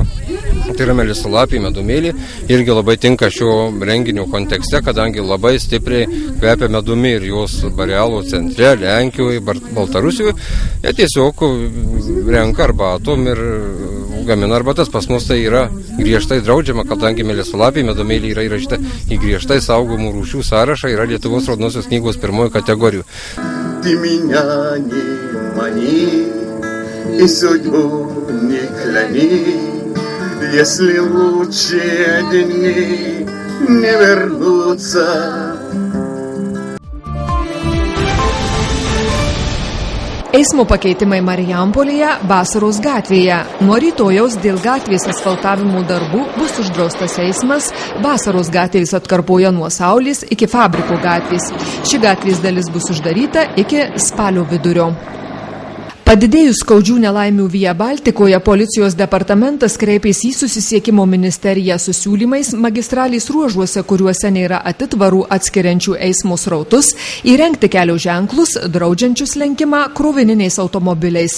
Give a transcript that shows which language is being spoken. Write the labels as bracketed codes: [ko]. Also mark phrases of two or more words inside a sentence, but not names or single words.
[lt] Tai yra melisalapį medumėlį, irgi labai tinka šio renginio kontekste, kadangi labai stipriai kvepia medumi ir jos Barealo centre, Lenkijoje, Baltarusijoje. Jie tiesiog renka arbatom ir gamina arbatas. Pas mus tai yra griežtai draudžiama, kadangi melisalapį medumėlį yra įrašyta į griežtai saugomų rūšių sąrašą, yra Lietuvos raudonosios knygos 1 kategorijų. [ru] Ты меня не мани и судьбу не кляни, если лучшие дни не вернутся. [lt] Eismo pakeitimai Marijampolėje, Vasaros gatvėje. Nuo rytojaus dėl gatvės asfaltavimo darbų bus uždraustas eismas Vasaros gatvės atkarpoje nuo Saulės iki Fabriko gatvės. Ši gatvės dalis bus uždaryta iki spalio vidurio. Padidėjus skaudžių nelaimių Via Baltikoje, policijos departamentas kreipėsi į susisiekimo ministeriją su siūlymais magistralės ruožuose, kuriuose nėra atitvarų atskiriančių eismo srautus, įrengti kelio ženklus, draudžiančius lenkimą krovininiais automobiliais.